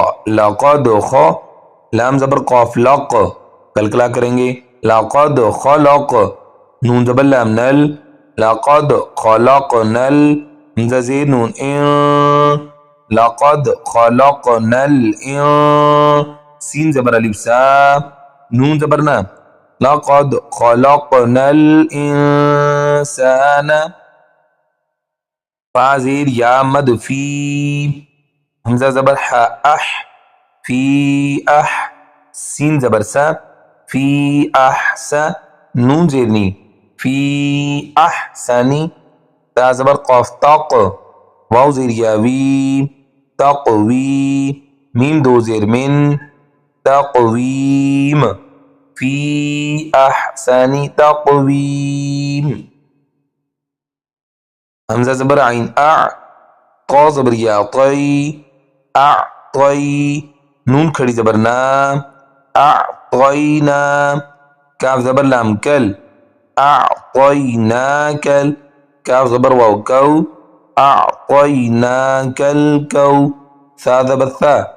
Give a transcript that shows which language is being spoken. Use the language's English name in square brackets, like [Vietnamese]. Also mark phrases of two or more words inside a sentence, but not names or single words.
[Urdu] لقد خا، لام زبر قاف لق قلقلہ کریں گے [Arabic] لقد خلق، [Urdu] نون زبر لام نل [Arabic] لقد خلقنا ال، [Urdu] حمزہ زیر نون ان [Arabic] لقد خلقنا الان، [Urdu] سین زبر الف سا، نون زبر نا [Arabic] لقد خلقنا الانسان، [Urdu] فا زیر یا مد فی، حمزہ زبر حا اح [Arabic] فی اح، [Urdu] سین زبر سا [Arabic] فی احسا، [Urdu] نون زیر نی [Arabic] فی احسنی، [Urdu] تا زبر قاف تاق، واو زیر یا وی تقوی، میم دو زیر من [Arabic] تقویم، فی احسن تقویم، [Urdu] حمزہ زبر عین اع، قا زبر یا طی اعطی، نون کھڑی زبر نا اعطینا، کاف زبر لام کل اعطیناکل، کاف زبر واو کو اعطیناک الکو، ثا زبر ثا